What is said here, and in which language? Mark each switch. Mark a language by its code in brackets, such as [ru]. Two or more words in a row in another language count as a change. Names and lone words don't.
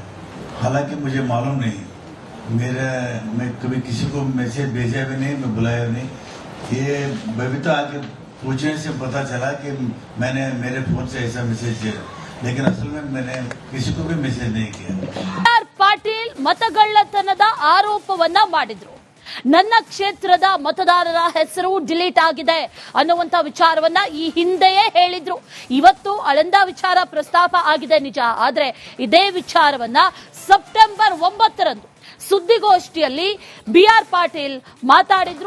[hi] हालांकि मुझे मालूम नहीं, मैं कभी किसी को मैसेज भेजा भी नहीं, मैं बुलाया भी नहीं. ये बबीता आके पूछने से पता चला कि मैंने मेरे फोन से ऐसा मैसेज किया, लेकिन असल में मैंने किसी को भी मैसेज नहीं किया. [kn] ಪಾಟೀಲ್ ಮತಗಳ್ಳತನದ ಆರೋಪವನ್ನ ಮಾಡಿದ್ರು. ನನ್ನ ಕ್ಷೇತ್ರದ ಮತದಾರರ ಹೆಸರು ಡಿಲೀಟ್ ಆಗಿದೆ ಅನ್ನುವಂತ ವಿಚಾರವನ್ನ ಈ ಹಿಂದೆಯೇ ಹೇಳಿದ್ರು. ಇವತ್ತು ಆಳಂದ ವಿಚಾರ ಪ್ರಸ್ತಾಪ ಆಗಿದೆ ನಿಜ, ಆದ್ರೆ ಇದೇ ವಿಚಾರವನ್ನ ಸೆಪ್ಟೆಂಬರ್ 9ರಂದು ಸುದ್ದಿಗೋಷ್ಠಿಯಲ್ಲಿ BR ಪಾಟೀಲ್ ಮಾತಾಡಿದ್ರು.